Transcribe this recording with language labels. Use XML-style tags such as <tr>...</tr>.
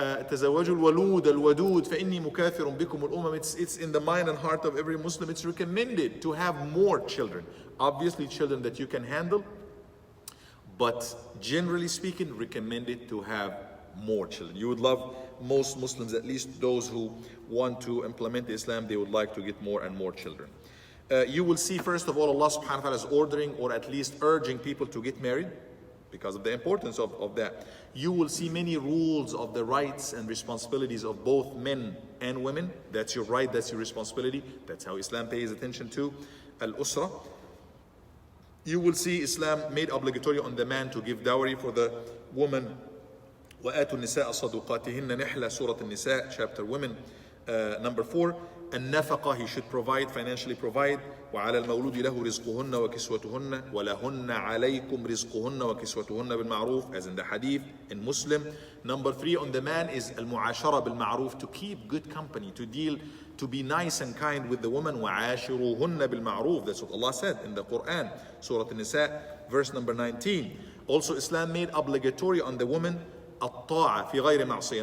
<ar>تزوجوا الولود الودود فإني مكاثر بكم الأمم.</ar> <en>It's in the mind and heart of every Muslim. It's recommended to have more children. Obviously, children that you can handle, but generally speaking, recommended to have more children. You would love, most Muslims, at least those who want to implement Islam, they would like to get more and more children. You will see, first of all, Allah subhanahu wa ta'ala is ordering, or at least urging people to get married because of the importance of that. You will see many rules of the rights and responsibilities of both men and women. That's your right, that's your responsibility. That's how Islam pays attention to al-usra. You will see Islam made obligatory on the man to give dowry, for the woman.</en> <ar>وَآتُوا النِّسَاءَ صَدُقَاتِهِنَّ نِحْلَةً,</ar> <en>Surah An-Nisa, chapter Women, number 4. النفقة, he should provide, financially provide.</en> <ar>وعلى المولود له رزقهن وكسوتهن ولهن عليكم رزقهن وكسوتهن بالمعروف,</ar> <en>as in the hadith in Muslim. Number 3 on the man is</en> <ar>المعاشرة بالمعروف,</ar> <en>to keep good company, to be nice and kind with the woman.</en> <ar>وعاشروهن بالمعروف,</ar> <en>that's what Allah said in the Quran, Surah An-Nisa, verse number 19. Also, Islam made obligatory on the woman</en> <ar>الطاعة في غير معصية.</ar>